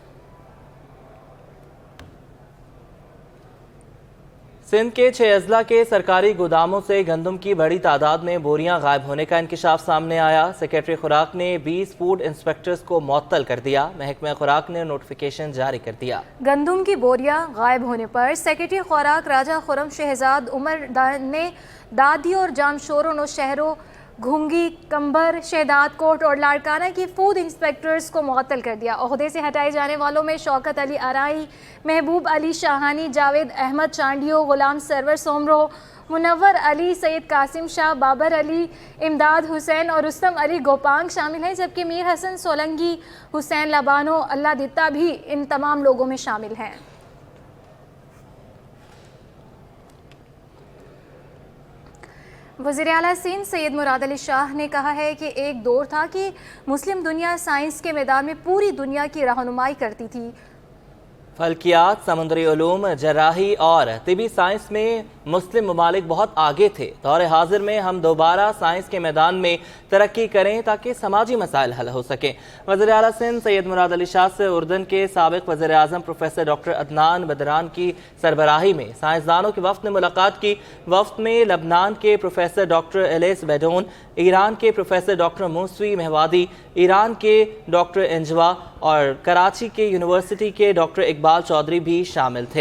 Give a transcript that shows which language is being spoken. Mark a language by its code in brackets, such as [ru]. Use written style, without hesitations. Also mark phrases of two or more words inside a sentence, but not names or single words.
[ur] سندھ کے 6 اضلاع کے سرکاری گوداموں سے گندم کی بڑی تعداد میں بوریاں غائب ہونے کا انکشاف سامنے آیا. سیکرٹری خوراک نے 20 [en] food inspectors [ur] کو معطل کر دیا. محکمہ خوراک نے نوٹیفیکیشن جاری کر دیا. گندم کی بوریاں غائب ہونے پر سیکرٹری خوراک راجا خرم شہزاد عمر نے دادی اور جامشوروں نوشہروں گھنگی، قمبر، شہداد کوٹ اور لاڑکانہ کی [en] food inspectors [ur] کو معطل کر دیا. عہدے سے ہٹائے جانے والوں میں شوکت علی آرائیں، محبوب علی شاہانی، جاوید احمد چانڈیو، غلام سرور سومرو، منور علی، سید قاسم شاہ، بابر علی، امداد حسین اور رستم علی گوپانگ شامل ہیں، جبکہ میر حسن سولنگی، حسین لبانو، اللہ دتہ بھی ان تمام لوگوں میں شامل ہیں. وزیر اعلیٰ سندھ سید مراد علی شاہ نے کہا ہے کہ ایک دور تھا کہ مسلم دنیا سائنس کے میدان میں پوری دنیا کی رہنمائی کرتی تھی. فلکیات، سمندری علوم، جراحی اور طبی سائنس میں مسلم ممالک بہت آگے تھے. دور حاضر میں ہم دوبارہ سائنس کے میدان میں ترقی کریں تاکہ سماجی مسائل حل ہو سکیں. وزیر اعلیٰ سندھ سید مراد علی شاہ سے اردن کے سابق وزیر اعظم پروفیسر ڈاکٹر عدنان بدران کی سربراہی میں سائنسدانوں کے وفد نے ملاقات کی. وفد میں لبنان کے پروفیسر ڈاکٹر ایلس بیڈون، ایران کے پروفیسر ڈاکٹر موسوی مہوادی، ایران کے ڈاکٹر انجوا اور کراچی کے یونیورسٹی کے ڈاکٹر اقبال چوہدری بھی شامل تھے.